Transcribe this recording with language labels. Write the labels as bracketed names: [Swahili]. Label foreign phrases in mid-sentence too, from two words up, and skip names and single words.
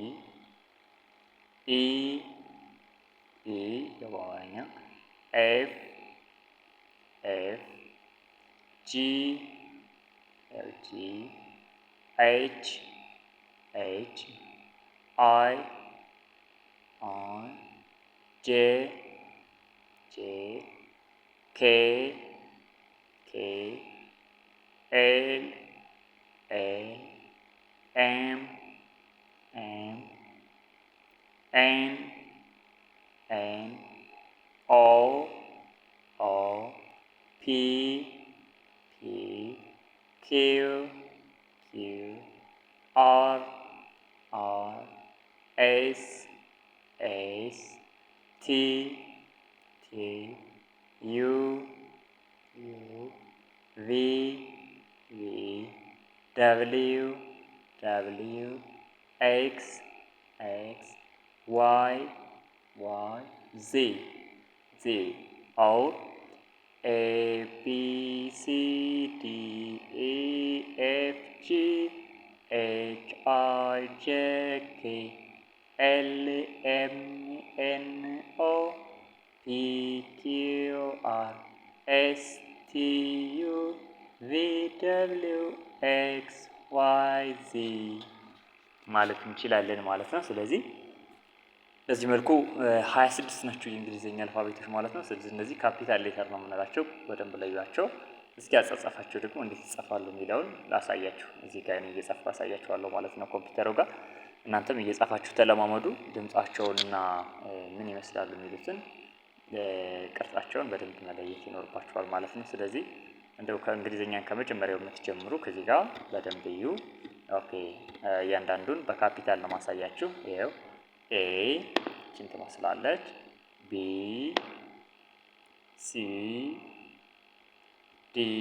[English] E E በአማርኛ F F G G H H I I J J K K L L M M N N O O P P Q Q R R S S T T U V V W W X X Y Y Z Z O A B C D E F G H I J K L M N O P Q R S T U V W X Y Z [Amharic] ማለት እንችላለን ማለት ነው። ስለዚህ በዚህ መልኩ 26 ናቸው የእንግሊዝኛ አልፋቤቶች ማለት ነው። ስለዚህ እነዚህ [English] capital letter [Amharic] ነው የምንላቸው። በደንብ ለዩዋቸው። እስኪ አጻጻፋቸው ደግሞ እንዴት ይጻፋሉ የሚለውን ላሳያችሁ። እዚህ ጋር እኔ እየጻፍኩ አሳያችኋለሁ ማለት ነው ኮምፒውተሩ ጋር። እናንተም እየጻፋችሁ ተለማመዱ። ድምጻቸውንና ምን ይመስላሉ የሚሉትን ቅርጻቸውን በደንብ መለየት ይኖርባችኋል ማለት ነው። ስለዚህ እንደው ከእንግሊዝኛን ከመጀመሪያው የምትጀምሩ ከዚህ ጋር በደንብ እዩ። ኦኬ እያንዳንዱን በካፒታል ነው ማሳያችሁ። ይሄው ኤ ቺን ትመስላለች። [English] B C D